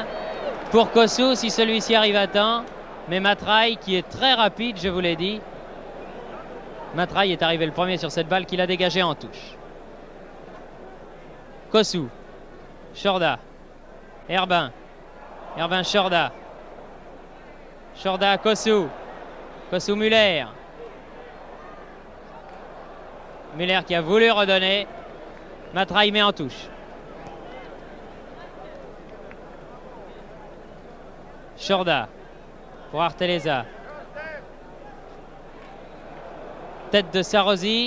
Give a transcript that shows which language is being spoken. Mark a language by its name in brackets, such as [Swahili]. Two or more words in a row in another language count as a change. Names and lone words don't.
[French] Pour Kossou, si celui-ci arrive à temps. Mais Matraille, qui est très rapide, je vous l'ai dit. Matraille est arrivé le premier sur cette balle qu'il a dégagée en touche. Kossou. Chorda. Herbin. Herbin Chorda. Chorda Kossou. Kossou Muller. Muller qui a voulu redonner. Matraille met en touche. Chorda pour Arteleza. Tête de Sarrosi.